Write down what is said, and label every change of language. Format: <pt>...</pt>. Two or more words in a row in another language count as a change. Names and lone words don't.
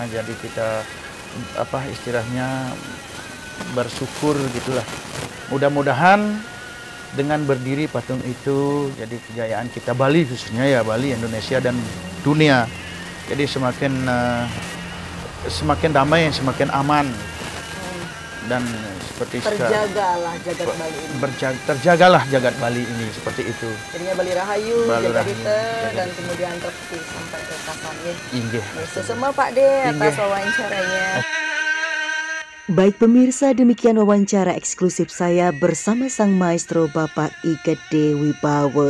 <id>Jadi kita istilahnya bersyukur gitulah. Mudah-mudahan dengan berdiri patung itu jadi kejayaan kita Bali khususnya ya, Bali, Indonesia dan dunia. Jadi semakin damai, semakin aman. Dan seperti terjagalah jagat Bali ini. Terjagalah jagat Bali ini seperti itu. Jadinya Bali Rahayu, Jagadite, dan kemudian terpilih sampai ke Kasan. Inggih. Semua Pak D atas wawancaranya. Baik pemirsa, demikian wawancara eksklusif saya bersama sang maestro Bapak I Gede Wibawa.</id>